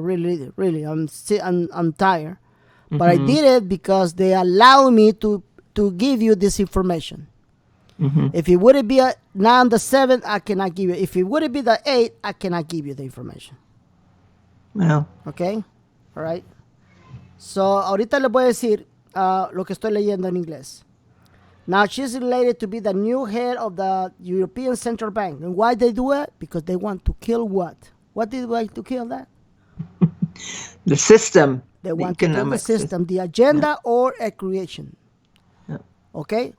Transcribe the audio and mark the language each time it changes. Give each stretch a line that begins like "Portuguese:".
English: Really, I'm tired. But I did it because they allow me to to give you this information. Mm-hmm. If it wouldn't be now on the 7th, I cannot give you. If it wouldn't be the 8th, I cannot give you the information. Wow. Okay? All right.
Spanish: So, ahorita les voy a decir lo que estoy leyendo en inglés.
English: Now, she's related to be the new head of the European Central Bank. And why they do it? Because they want to kill what? What did they like to kill that? The system. They want to kill the system, the agenda, or a creation. Okay?